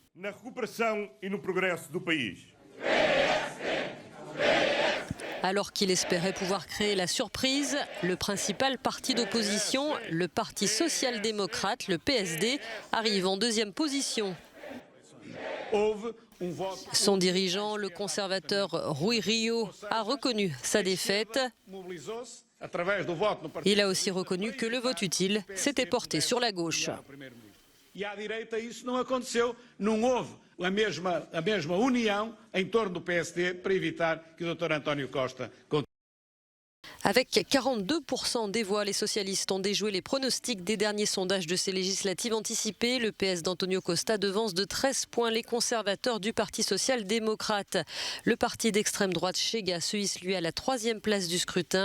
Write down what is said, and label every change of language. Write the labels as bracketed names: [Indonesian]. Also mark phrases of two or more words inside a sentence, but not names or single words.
[French] Alors qu'il espérait pouvoir créer la surprise, le principal parti d'opposition, le Parti social-démocrate, le PSD, arrive en 2e position. Son dirigeant, le conservateur Rui Rio, a reconnu sa défaite. Il a aussi reconnu que le vote utile s'était porté sur la gauche. [Portuguese] E à direita isso não aconteceu, não houve a mesma união em torno do PSD para evitar que o Dr. António Costa [French] Avec 42% des voix, les socialistes ont déjoué les pronostics des derniers sondages de ces législatives anticipées. Le PS d'António Costa devance de 13 points les conservateurs du Parti social-démocrate. Le parti d'extrême droite Chega se hisse lui à la 3e place du scrutin.